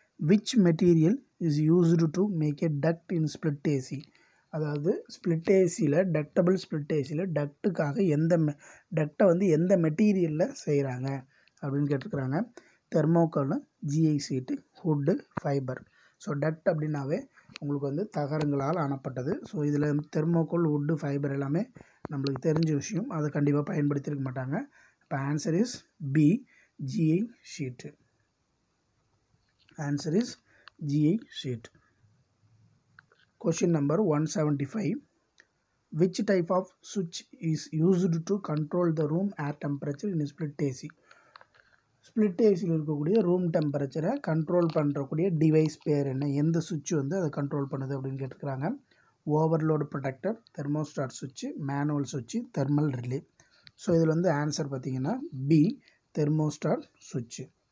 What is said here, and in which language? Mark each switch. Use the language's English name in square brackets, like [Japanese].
[English] Which material is used to make a duct in split AC? [Tamil] அதாவது split ஏசியில் டக்டபிள் split ஏசியில் டக்ட்டுக்காக டக்டை வந்து எந்த மெட்டீரியலில் செய்கிறாங்க அப்படின்னு கேட்டிருக்கிறாங்க. தெர்மோக்கோல், ஜிஐ சீட்டு, ஹுட்டு, ஃபைபர். ஸோ டக்ட் அப்படின்னாவே உங்களுக்கு வந்து தகரங்களால் ஆனப்பட்டது. ஸோ இதில் தெர்மோக்கோல், ஹுட்டு, ஃபைபர் எல்லாமே நம்மளுக்கு தெரிஞ்ச விஷயம். அதை கண்டிப்பாக பயன்படுத்தியிருக்க மாட்டாங்க. இப்போ [English] Answer is B, GI sheet. Answer is GI sheet. Question number 175. Which type of switch is used to control the room air temperature in split AC? [Tamil] Split ஏசியில் இருக்கக்கூடிய ரூம் டெம்பரேச்சரை கண்ட்ரோல் பண்ணுறக்கூடிய டிவைஸ் பேர் என்ன, எந்த சுவிட்ச் வந்து அதை கண்ட்ரோல் பண்ணுது அப்படின்னு கேட்டுக்கிறாங்க. [English] Overload protector, thermostat சுவிட்ச், manual சுவிட்ச், thermal relay. So [Tamil] இதில் வந்து [English] answer [Tamil] பார்த்திங்கன்னா [English] B, thermostat சுவிட்ச்.